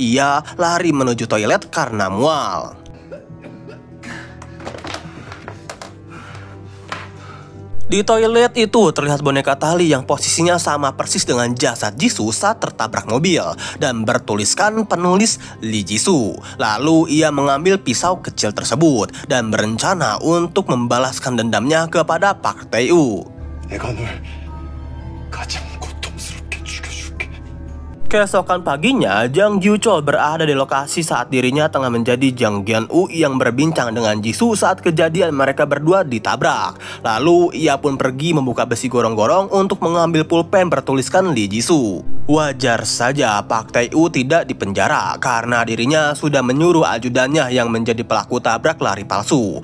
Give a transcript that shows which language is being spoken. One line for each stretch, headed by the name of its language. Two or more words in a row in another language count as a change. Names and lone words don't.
Indonesian: Ia lari menuju toilet karena mual. Di toilet itu terlihat boneka tali yang posisinya sama persis dengan jasad Jisoo saat tertabrak mobil dan bertuliskan penulis Lee Jisoo. Lalu ia mengambil pisau kecil tersebut dan berencana untuk membalaskan dendamnya kepada Park Tae-woo.
Korean: 내가 널 가장 고통스럽게 죽여줄게.
Indonesian: Keesokan paginya, Jang Gyu Chol berada di lokasi saat dirinya tengah menjadi Jang Gyeon-woo yang berbincang dengan Jisoo saat kejadian mereka berdua ditabrak. Lalu, ia pun pergi membuka besi gorong-gorong untuk mengambil pulpen bertuliskan Lee Jisoo. Wajar saja Park Tae-woo tidak dipenjara karena dirinya sudah menyuruh ajudannya yang menjadi pelaku tabrak lari palsu.